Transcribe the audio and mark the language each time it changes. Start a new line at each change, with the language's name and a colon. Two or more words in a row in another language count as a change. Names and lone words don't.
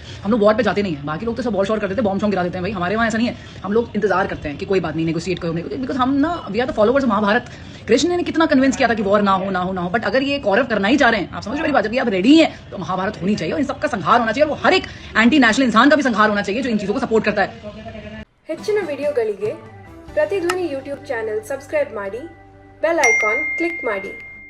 Hindi: हम लोग वॉर पे जाते नहीं हैं। बाकी लोग तो सब वॉर शॉर कर देते हैं, बॉम्ब शॉम गिरा देते हैं। भाई हमारे वहाँ ऐसा नहीं है, हम लोग इंतजार करते हैं कि कोई बात नहीं, नेगोशिएट करो, बिकॉज हम ना
English: we are the followers of महाभारत।
Hindi: कृष्ण ने कितना कन्विंस किया था कि वॉर ना हो, बट अगर ये कौरव करना ही चाह रहे हैं, आप समझ रहे मेरी बात, जब आप रेडी हैं तो महाभारत होनी चाहिए और इन सबका संहार होना चाहिए, और वो हर एक
English: anti national
Hindi: इंसान का भी संहार होना चाहिए जो इन चीजों को सपोर्ट करता है।
Kannada: ಹೆಚ್ಚಿನ ವಿಡಿಯೋಗಳಿಗೆ ಪ್ರತಿಧ್ವನಿ ಯೂಟ್ಯೂಬ್ ಚಾನೆಲ್ ಸಬ್ಸ್ಕ್ರೈಬ್ ಮಾಡಿ, ಬೆಲ್ ಐಕಾನ್ ಕ್ಲಿಕ್ ಮಾಡಿ।